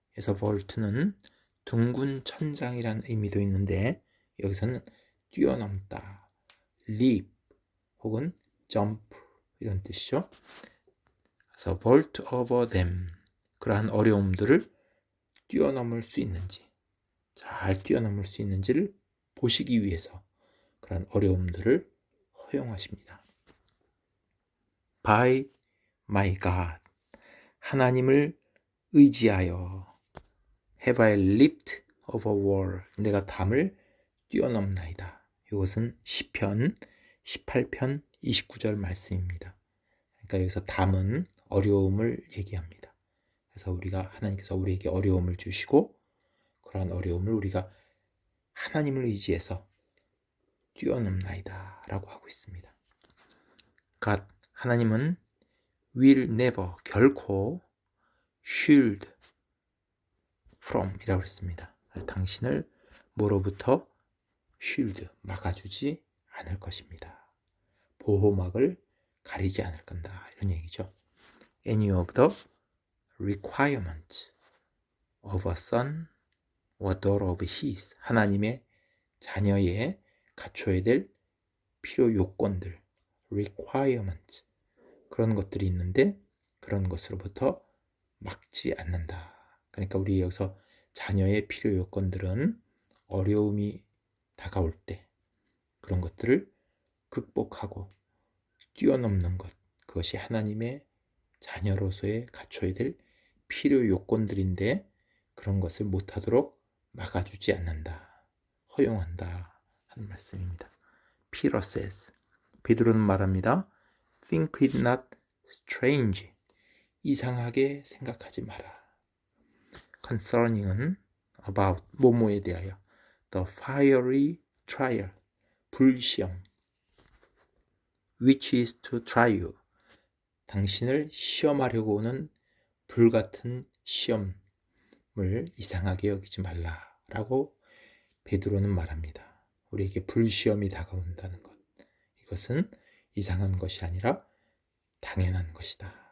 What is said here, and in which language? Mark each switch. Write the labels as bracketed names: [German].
[Korean] 그래서 vault는 둥근 천장이라는 의미도 있는데 여기서는 뛰어넘다, leap 혹은 jump 이런 뜻이죠. 그래서 [English] vault over them, [Korean] 그러한 어려움들을 뛰어넘을 수 있는지, 잘 뛰어넘을 수 있는지를 보시기 위해서 그런 어려움들을 허용하십니다. [English] By my God, [Korean] 하나님을 의지하여 [English] have I leaped over wall, [Korean] 내가 담을 뛰어넘나이다. 이것은 시편 18편 29절 말씀입니다. 그러니까 여기서 담은 어려움을 얘기합니다. 그래서 하나님께서 우리에게 어려움을 주시고 그러한 어려움을 우리가 하나님을 의지해서 뛰어넘나이다 라고 하고 있습니다. [English] God, [Korean] 하나님은 [English] will never, [Korean] 결코 [English] shield from [Korean] 이라고 했습니다. 당신을 뭐로부터 shield, 막아주지 않을 것입니다. 보호막을 가리지 않을 건다 이런 얘기죠. [English] Any of the requirements of a son or daughter of his, [Korean] 하나님의 자녀의 갖춰야 될 필요 요건들, requirements, 그런 것들이 있는데 그런 것으로부터 막지 않는다. 그러니까 우리 여기서 자녀의 필요 요건들은 어려움이 다가올 때 그런 것들을 극복하고 뛰어넘는 것, 그것이 하나님의 자녀로서의 갖춰야 될 필요 요건들인데 그런 것을 못하도록 막아주지 않는다, 허용한다 하는 말씀입니다. [English] Peter says, [Korean] 베드로는 말합니다. [English] Think it not strange, [Korean] 이상하게 생각하지 마라. Concerning은 about, 뭐뭐에 대하여. [English] The fiery trial, [Korean] 불시험. [English] Which is to try you, [Korean] 당신을 시험하려고 오는 불같은 시험을 이상하게 여기지 말라라고 베드로는 말합니다. 우리에게 불시험이 다가온다는 것, 이것은 이상한 것이 아니라 당연한 것이다.